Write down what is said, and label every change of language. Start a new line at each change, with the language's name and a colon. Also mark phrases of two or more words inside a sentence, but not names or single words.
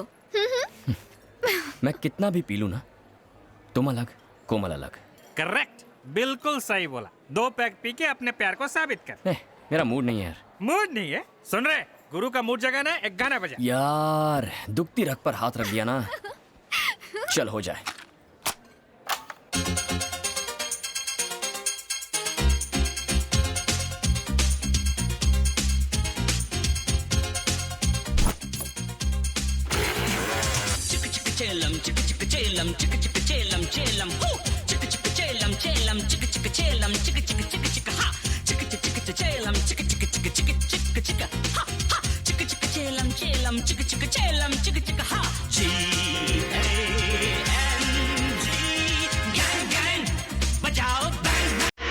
Hindi: मैं कितना भी पी लूं ना, तुम अलग, कोमल अलग। करेक्ट, बिल्कुल सही बोला। 2 पैक पी के अपने प्यार को साबित कर। मेरा मूड नहीं है यार। मूड नहीं है? सुन रहे, गुरु का मूड जगाना है, एक गाना बजा। यार, दुखती रग पर हाथ रख दिया ना। चल हो जाए। Chillam, chicka chicka chillam, chicka chicka chillam, chillam, hoo, chicka chicka chillam, chillam, chicka chicka chillam, chicka chicka chicka chicka ha, chicka chicka chicka chillam, chicka chicka chicka chicka chicka chicka ha ha, chicka chicka chillam, chillam, chicka chicka chillam, chicka chicka ha.
English: G-A-N-G, gang gang, bajao bang.